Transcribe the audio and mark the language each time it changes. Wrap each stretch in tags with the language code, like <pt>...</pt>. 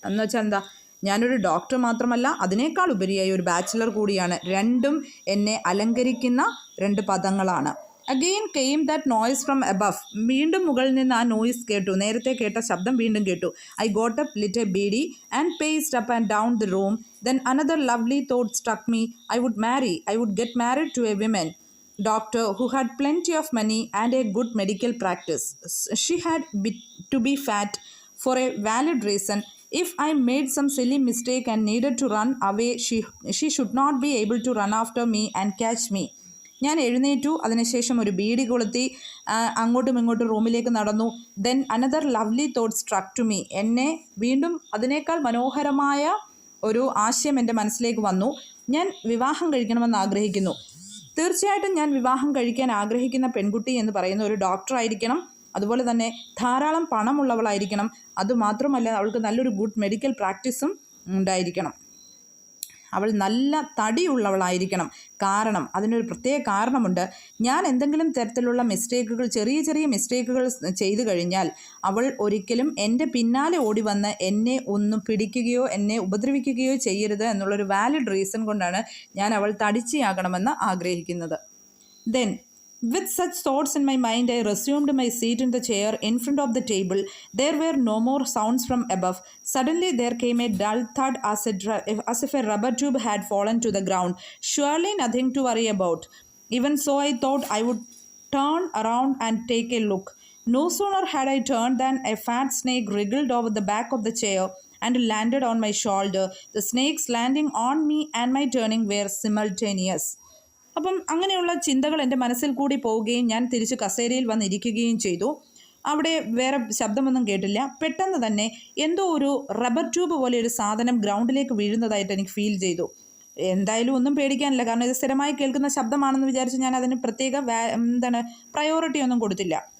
<ml>എന്ന് വെച്ചാൽ ഞാനൊരു ഡോക്ടർ മാത്രമല്ല, അതിനേക്കാൾ ഉപരിയായി ഒരു ബാച്ചിലർ കൂടിയാണ്. രണ്ടും എന്നെ അലങ്കരിക്കുന്ന 2 പദങ്ങളാണ്.</ml> <en>Again came that noise from above.</en> <ml>വീണ്ടും മുകളിൽ നിന്ന് ആ നോയ്സ് കേട്ടു. നേരത്തെ കേട്ട ശബ്ദം വീണ്ടും കേട്ടു.</ml> <en>I got up, lit a beedi and paced up and down the room. Then another lovely thought struck me. I would get married to a women doctor who had plenty of money and a good medical practice. She had to be fat for a valid reason. If I made some silly mistake and needed to run away, she should not be able to run after me and catch me.</en> <ml>ഞാൻ എഴുന്നേറ്റു. അതിനുശേഷം ഒരു ബീഡി കൊളുത്തി അങ്ങോട്ടും ഇങ്ങോട്ടും റൂമിലേക്ക് നടന്നു.</ml> <en>Then another lovely thought struck to me.</en> <ml>എന്നെ വീണ്ടും അതിനേക്കാൾ മനോഹരമായ ഒരു ആശയം എൻ്റെ മനസ്സിലേക്ക് വന്നു. ഞാൻ വിവാഹം കഴിക്കണമെന്ന് ആഗ്രഹിക്കുന്നു. തീർച്ചയായിട്ടും ഞാൻ വിവാഹം കഴിക്കാൻ ആഗ്രഹിക്കുന്ന പെൺകുട്ടി എന്ന് പറയുന്ന ഒരു ഡോക്ടർ ആയിരിക്കണം. അതുപോലെ തന്നെ ധാരാളം പണമുള്ളവളായിരിക്കണം. അതുമാത്രമല്ല, അവൾക്ക് നല്ലൊരു ഗുഡ് മെഡിക്കൽ പ്രാക്ടീസും ഉണ്ടായിരിക്കണം. അവൾ നല്ല തടിയുള്ളവളായിരിക്കണം. കാരണം അതിനൊരു പ്രത്യേക കാരണമുണ്ട്. ഞാൻ എന്തെങ്കിലും തരത്തിലുള്ള മിസ്റ്റേക്കുകൾ, ചെറിയ മിസ്റ്റേക്കുകൾ ചെയ്തു കഴിഞ്ഞാൽ അവൾ ഒരിക്കലും എൻ്റെ പിന്നാലെ ഓടി വന്ന് എന്നെ ഒന്നും പിടിക്കുകയോ എന്നെ ഉപദ്രവിക്കുകയോ ചെയ്യരുത് എന്നുള്ളൊരു വാലിഡ് റീസൺ കൊണ്ടാണ് ഞാൻ അവൾ തടിച്ചിയാകണമെന്ന് ആഗ്രഹിക്കുന്നത്.</ml> <en>Then with such thoughts in my mind, I resumed my seat in the chair in front of the table. There were no more sounds from above. Suddenly there came a dull thud as if a rubber tube had fallen to the ground. Surely nothing to worry about. Even so, I thought I would turn around and take a look. No sooner had I turned than a fat snake wriggled over the back of the chair and landed on my shoulder. The snake's landing on me and my turning were simultaneous.</en> <ml>അപ്പം അങ്ങനെയുള്ള ചിന്തകൾ എൻ്റെ മനസ്സിൽ കൂടി പോവുകയും ഞാൻ തിരിച്ച് കസേരയിൽ വന്നിരിക്കുകയും ചെയ്തു. അവിടെ വേറെ ശബ്ദമൊന്നും കേട്ടില്ല. പെട്ടെന്ന് തന്നെ എന്തോ ഒരു റബ്ബർ ട്യൂബ് പോലെ ഒരു സാധനം ഗ്രൗണ്ടിലേക്ക് വീഴുന്നതായിട്ട് എനിക്ക് ഫീൽ ചെയ്തു. എന്തായാലും ഒന്നും പേടിക്കാനില്ല, കാരണം ഇത് സ്ഥിരമായി കേൾക്കുന്ന ശബ്ദമാണെന്ന് വിചാരിച്ച് ഞാൻ അതിന് പ്രത്യേക പ്രയോറിറ്റി ഒന്നും കൊടുത്തില്ല.</ml>